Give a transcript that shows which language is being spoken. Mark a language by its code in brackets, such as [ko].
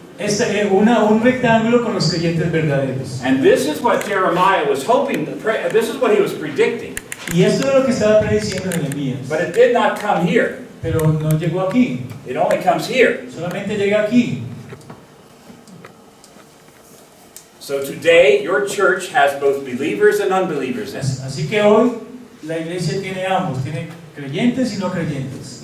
[es] un rectángulo con los creyentes verdaderos. [en] And this is what Jeremiah was hoping, this is what he was predicting. [es] Y esto es lo que estaba prediciendo Nehemías. [en] But it did not come here. [es] Pero no llegó aquí, [en] It only comes here. [es] solamente llega aquí. [en] So today, your church has both believers and unbelievers in it. [es] Así que hoy la iglesia tiene ambos, tiene creyentes y no creyentes.